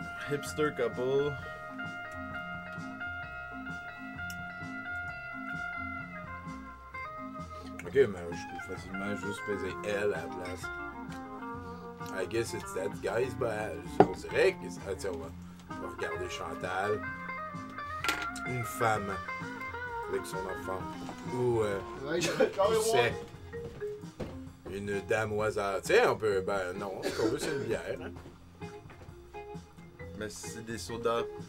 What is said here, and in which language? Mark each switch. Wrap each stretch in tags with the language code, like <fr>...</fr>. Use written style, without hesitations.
<en>Hipster couple.</en> <fr>Ok, mais je peux facilement juste peser L à la place.</fr> <en>I guess it's that guy's bad.</en> <fr>On dirait que c'est. Ah, tiens, on va regarder Chantal. Une femme avec son enfant. Ou c'est une dame au hasard. Tiens, on peut. Ben non, ce qu'on veut, c'est une bière. Hein? Mais c'est des sodas.</fr>